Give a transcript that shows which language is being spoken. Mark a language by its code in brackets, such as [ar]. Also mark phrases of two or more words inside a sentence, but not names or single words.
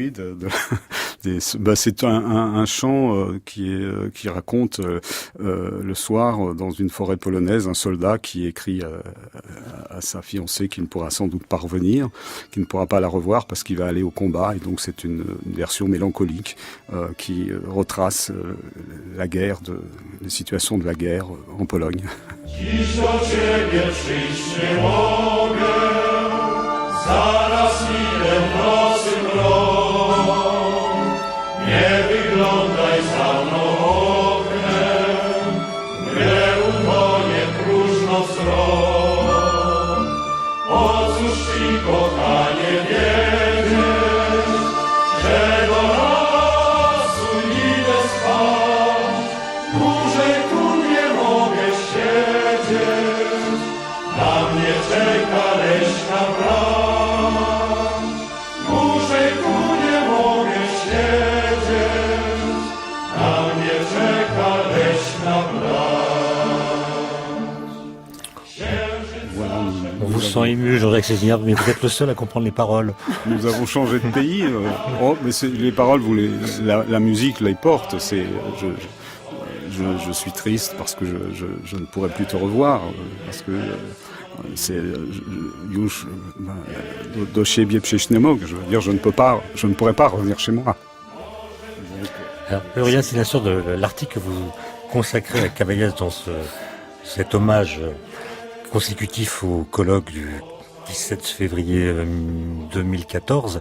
[fr] Oui, c'est un chant qui raconte le soir dans une forêt polonaise un soldat qui écrit à sa fiancée qu'il ne pourra sans doute pas revenir, qu'il ne pourra pas la revoir parce qu'il va aller au combat, et donc c'est une version mélancolique qui retrace la guerre, les situations de la guerre en Pologne. [pl] Zaraz idę w nocy mrok, nie wyglądaj za mną oknem, gdy utonie próżno wzrok. O cóż ci, kochanie, wiedzieć, że do lasu idę spać, dłużej tu nie mogę siedzieć, na mnie czeka leśna brama. [fr] On vous sent ému, Jean-Jacques Cessignars, mais vous êtes le seul à comprendre les paroles. Nous avons changé de pays. Mais les paroles, la musique les porte. Je suis triste parce que je ne pourrai plus te revoir, parce que c'est [pl] już do siebie przyjść nie mogę. [fr] Je veux dire, je ne pourrai pas revenir chez moi. Alors, Aurélien, c'est bien sûr de l'article que vous consacrez à Cavaillès dans cet hommage consécutif au colloque du 17 février 2014.